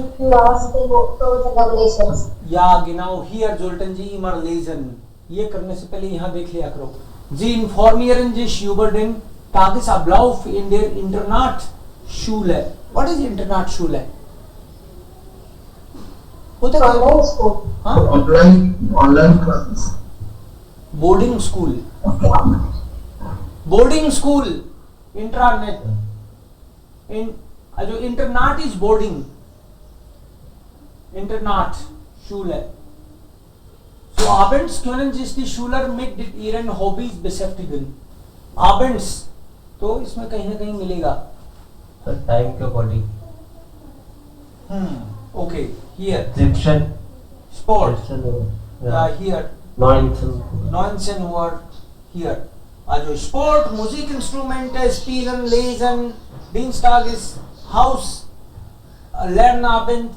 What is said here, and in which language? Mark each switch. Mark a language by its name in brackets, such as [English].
[German] या genau hier sollten Sie immer lesen. [Hindi] ये करने से पहले यहाँ देख लिया करो. [German] Sie informieren sich über den Tagesablauf in der Internatsschule. [English] What is Internatsschule? [Hindi] होते ऑनलाइन स्कूल. हाँ, online classes. Boarding school. Boarding school, intranet. [German] Also Internat ist boarding. Internat, Schule. So abends können sich die Schüler mit ihren Hobbys beschäftigen. [Hindi] Abends, तो इसमें कहीं ना कहीं मिलेगा. [English] So time के according. Okay, here. Section. Sport. Yeah. Here. 19 [German] Uhr. Here. Also Sport, Musikinstrumente, Spielen, Lesen. Dienstag ist Haus. Lernabend.